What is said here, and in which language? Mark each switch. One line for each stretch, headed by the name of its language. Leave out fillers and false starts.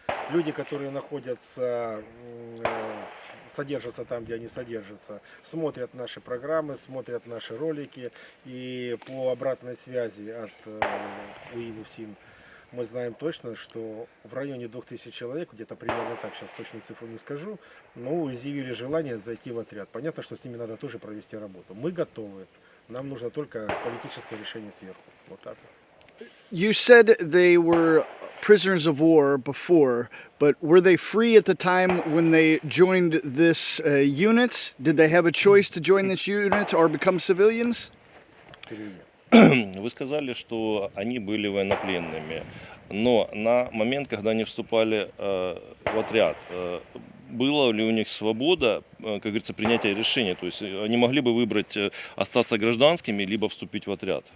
Russian: Люди, которые находятся, содержатся там, где они содержатся, смотрят наши программы, смотрят наши ролики, и по обратной связи от УИН, УФСИН мы знаем точно, что в районе 2000 человек, где-то примерно так, сейчас точную цифру не скажу, но изъявили желание зайти в отряд. Понятно, что с ними надо тоже провести работу. Мы готовы. Нам нужно только политическое решение сверху. Вот так.
English: You said they were prisoners of war before, but were they free at the time when they joined this unit? Did they have a choice to join this unit or become civilians?
Russian: Вы сказали, что они были военнопленными, но на момент, когда они вступали в отряд, была ли у них свобода, как говорится, принятия решения? То есть они могли бы выбрать остаться гражданскими, либо вступить в отряд.